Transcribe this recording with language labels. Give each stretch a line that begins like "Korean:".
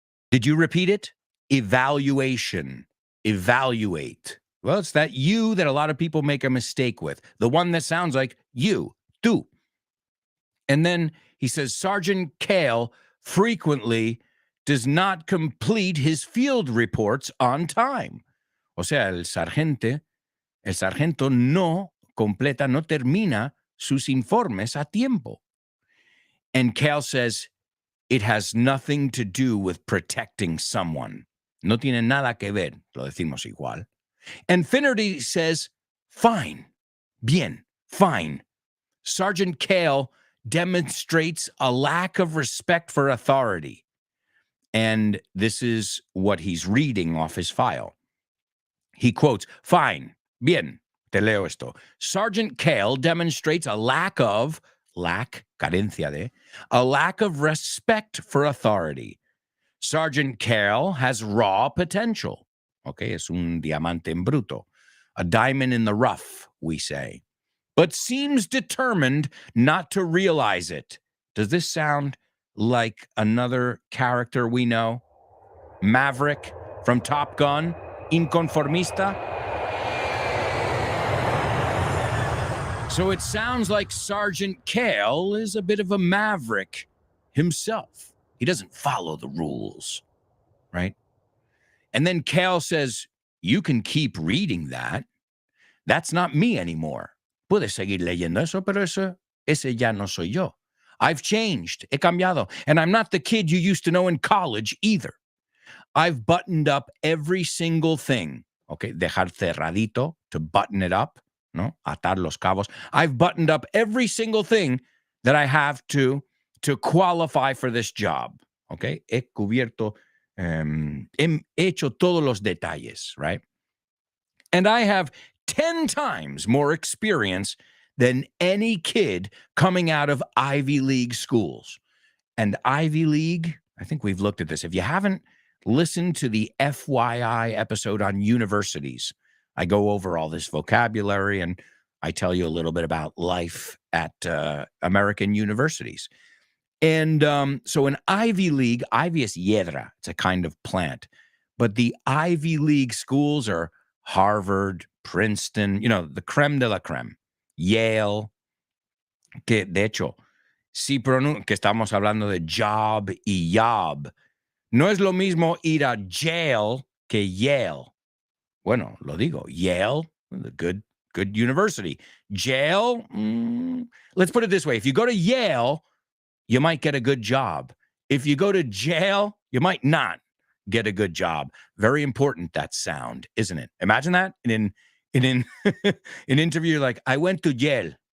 English: Did you repeat it? Evaluation, evaluate. Well, it's that you that a lot of people make a mistake with. The one that sounds like you, tú. And then he says, Sergeant Kale frequently does not complete his field reports on time.
Spanish: O sea, el sargento no completa, no termina sus informes a tiempo.
English: And Kale says, it has nothing to do with protecting someone.
Spanish: No tiene nada que ver, lo decimos igual.
English: And Finnerty says, fine, bien, fine. Sergeant Kale demonstrates a lack of respect for authority. And this is what he's reading off his file. He quotes, fine,
Spanish: bien, te leo esto.
English: Sergeant Kale demonstrates a lack of respect for authority. Sergeant Kale has raw potential. Okay,
Spanish: es un diamante en bruto.
English: A diamond in the rough, we say. But seems determined not to realize it. Does this sound like another character we know? Maverick from Top Gun? Inconformista? So it sounds like Sergeant Kale is a bit of a maverick himself. He doesn't follow the rules, right? And then Kale says, you can keep reading that. That's not me anymore.
Spanish: Puedes seguir leyendo eso, pero ese ya no soy yo.
English: I've changed.
Spanish: He cambiado.
English: And I'm not the kid you used to know in college either. I've buttoned up every single thing.
Spanish: Okay, dejar cerradito,
English: to button it up,
Spanish: no? Atar los cabos.
English: I've buttoned up every single thing that I have to qualify for this job.
Spanish: Okay, he cubierto, he hecho todos los detalles,
English: right? And I have 10 times more experience than any kid coming out of Ivy League schools. And Ivy League, I think we've looked at this. If you haven't listened to the FYI episode on universities, I go over all this vocabulary and I tell you a little bit about life at American universities. And so an Ivy League, Ivy is hiedra, it's a kind of plant. But the Ivy League schools are Harvard, Princeton, you know, the creme de la creme.
Spanish: Yale, que de hecho, si que estamos hablando de job y yob, no es lo mismo ir a jail que Yale. Bueno, lo digo, Yale,
English: the good university. Jail, let's put it this way. If you go to Yale, you might get a good job. If you go to jail, you might not get a good job. Very important, that sound, isn't it? Imagine that in an interview, like, I went to jail.